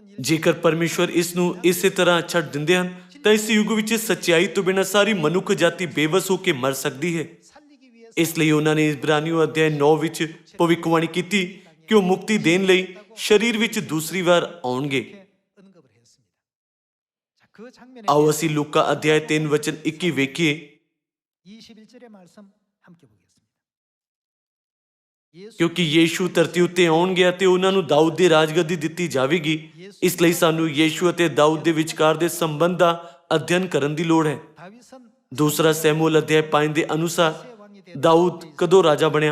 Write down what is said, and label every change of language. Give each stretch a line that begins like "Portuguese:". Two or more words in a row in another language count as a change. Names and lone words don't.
Punjabi: ਜੇਕਰ ਪਰਮੇਸ਼ਵਰ ਇਸ ਨੂੰ ਇਸੇ ਤਰ੍ਹਾਂ ਛੱਡ ਦਿੰਦੇ ਹਨ ਤਾਂ ਇਸ ਯੁੱਗ ਵਿੱਚ ਸੱਚਾਈ ਤੋਂ ਬਿਨਾਂ ਸਾਰੀ ਮਨੁੱਖ ਜਾਤੀ ਬੇਵਸ ਹੋ ਕੇ ਮਰ ਸਕਦੀ ਹੈ। ਇਸ ਲਈ ਉਹਨਾਂ ਨੇ ਇਬਰਾਨੀਓ ਅਧਿਆਇ 9 ਵਿੱਚ ਭਵਿੱਖਬਾਣੀ ਕੀਤੀ ਕਿ ਉਹ ਮੁਕਤੀ ਦੇਣ ਲਈ ਸਰੀਰ ਵਿੱਚ ਦੂਸਰੀ ਵਾਰ ਆਉਣਗੇ। ਆਓ ਅਸੀਂ ਲੂਕਾ ਅਧਿਆਇ 3 ਵਚਨ 21 ਵੇਖੀਏ।
Korean: 21절의 말씀 함께 보겠습니다.
Punjabi: ਕਿਉਂਕਿ ਯੀਸ਼ੂ ਧਰਤੀ ਉੱਤੇ ਆਉਣਗੇ ਅਤੇ ਉਹਨਾਂ ਨੂੰ ਦਾਊਦ ਦੀ ਰਾਜਗੱਦੀ ਦਿੱਤੀ ਜਾਵੇਗੀ। ਇਸ ਲਈ ਸਾਨੂੰ ਯੀਸ਼ੂ ਅਤੇ ਦਾਊਦ ਦੇ ਵਿਚਕਾਰ ਦੇ ਸੰਬੰਧ ਦਾ ਅਧਿਐਨ ਕਰਨ ਦੀ ਲੋੜ ਹੈ।
Korean: 다윗은
Punjabi: ਦੂਸਰਾ ਸੈਮੂਅਲ ਅਧਿਆਇ 5 ਦੇ ਅਨੁਸਾਰ ਦਾਊਦ ਕਦੋਂ ਰਾਜਾ ਬਣਿਆ?